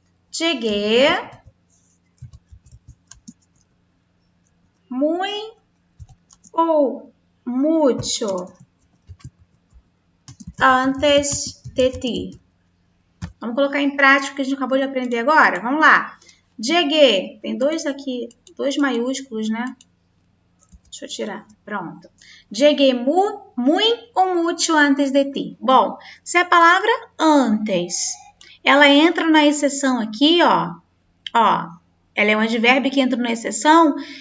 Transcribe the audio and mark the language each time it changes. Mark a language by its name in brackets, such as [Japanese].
[Portuguese] Cheguei [Spanish] muy ou mucho antes de ti. [Portuguese] Vamos colocar em prática o que a gente acabou de aprender agora? Vamos lá. Cheguei. Tem dois aqui, dois maiúsculos, né? Deixa eu tirar. Pronto. Cheguei [Spanish] muy ou mucho antes de ti. [Portuguese] Bom, se a palavra antes, ela entra na exceção aqui, ó. Ó, ela é um advérbio que entra na exceção.